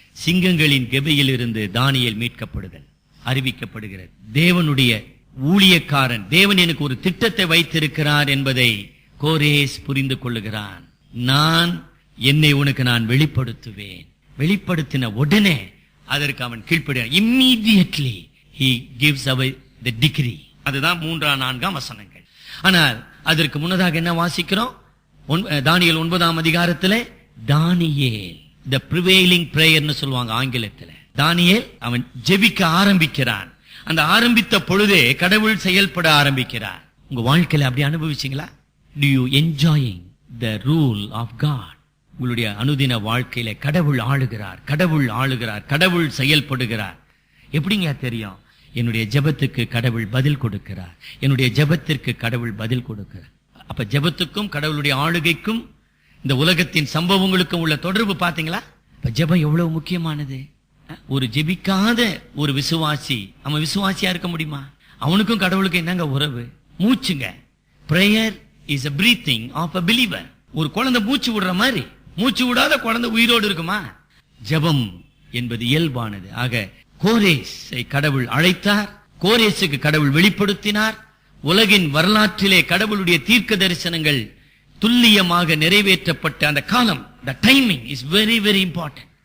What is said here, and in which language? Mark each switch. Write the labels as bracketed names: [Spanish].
[Tamil] சிங்கங்களின் கெபையில் இருந்து தானியேல் மீட்கப்படுதல் அறிவிக்கப்படுகிறது. தேவனுடைய ஊழியக்காரன், தேவன் எனக்கு ஒரு திட்டத்தை வைத்திருக்கிறார் என்பதை கோரேஸ் புரிந்து கொள்ளுகிறான். நான் என்னை உனக்கு நான் வெளிப்படுத்துவேன். வெளிப்படுத்தின உடனே அதற்கு அவன் கீழ்ப்படுகிறான். [English] immediately he gives away the decree. [Tamil] அதுதான் 3-4 வசனங்கள். ஆனால் அதற்கு முன்னதாக என்ன வாசிக்கிறோம்? தானியேல் 9ஆம் அதிகாரத்திலே தானியேல் [English] the prevailing prayer [Tamil] ன்னு சொல்லுவாங்க ஆங்கிலத்தில். தானியேல் அவன் ஜெபிக்க ஆரம்பிக்கிறான். அந்த ஆரம்பித்த பொழுதே கடவுள் செயல்பட ஆரம்பிக்கிறார். உங்க வாழ்க்கையில அப்படி அனுபவிச்சீங்களா? [English] do you enjoying the rule of God? [Tamil] உங்களுடைய அனுதின வாழ்க்கையில கடவுள் ஆளுகிறார், கடவுள் ஆளுகிறார், கடவுள் செயல்படுகிறார். எப்படிங்க தெரியும்? என்னுடைய ஜெபத்துக்கு கடவுள் பதில் கொடுக்கிறார், என்னுடைய ஜெபத்திற்கு கடவுள் பதில் கொடுக்கிறார். அப்ப ஜெபத்துக்கும் கடவுளுடைய ஆளுகைக்கும் இந்த உலகத்தின் சம்பவங்களுக்கும் உள்ள தொடர்பு பாத்தீங்களா? இப்ப ஜெபம் எவ்வளவு முக்கியமானது. ஒரு ஜெபிக்காத ஒரு விசுவாசி அவன் விசுவாசியா இருக்க முடியுமா? அவனுக்கும் கடவுளுக்கும் என்னங்க உறவு? மூச்சுங்க. [English] Prayer is a breathing of a believer. [Tamil] ஒரு குழந்தை மூச்சு விடுற மாதிரி, மூச்சு விடாத குழந்தை உயிரோடு இருக்குமா? ஜெபம் என்பது இயல்பானது. ஆக கோரேஸை கடவுள் அழைத்தார், கோரேசுக்கு கடவுள் வெளிப்படுத்தினார். உலகின் வரலாற்றிலே கடவுளுடைய தீர்க்க தரிசனங்கள் துல்லியமாக நிறைவேற்றப்பட்ட அந்த காலம், [English] the timing is very very important.